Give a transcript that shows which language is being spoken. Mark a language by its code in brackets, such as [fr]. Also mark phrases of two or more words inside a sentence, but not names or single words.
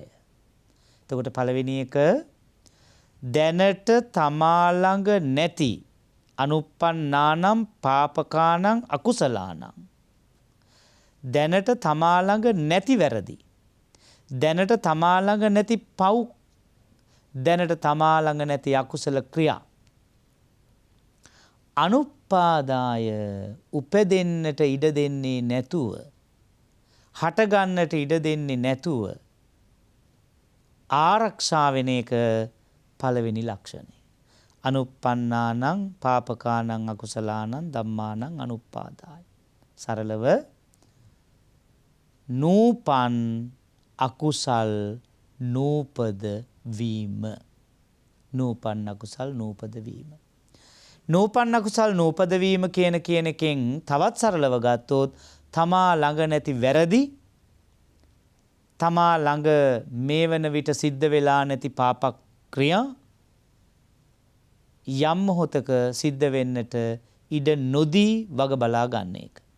[si] එතකොට පළවෙනි එක දැනට තමා ළඟ නැති [pi] අනුප්පන්නානම් පාපකානං අකුසලානං, [si] දැනට තමා ළඟ නැති වැරදි, දැනට තමා ළඟ නැති පව්, දැනට තමා ළඟ නැති අකුසල ක්‍රියා අනුපාදාය උපදින්නට ඉඩ දෙන්නේ නැතුව, හටගන්නට ඉඩ දෙන්නේ නැතුව ආරක්ෂා වෙන එක පළවෙනි ලක්ෂණය. [pi] අනුප්පන්නානං පාපකානං අකුසලානං ධම්මානං අනුපාදාය. [si] සරලව නූපන් අකුසල් නූපද වීම. නූපන් අකුසල් නූපද වීම. නූපන් අකුසල් නූපද වීම කියන එකෙන් තවත් සරලව ගත්තොත් තමා ළඟ නැති වැරදි, තමා ළඟ මේ වන විට සිද්ධ වෙලා නැති පාප ක්‍රියා යම් මොහොතක සිද්ධ වෙන්නට ඉඩ නොදී වග බලා ගන්න එක.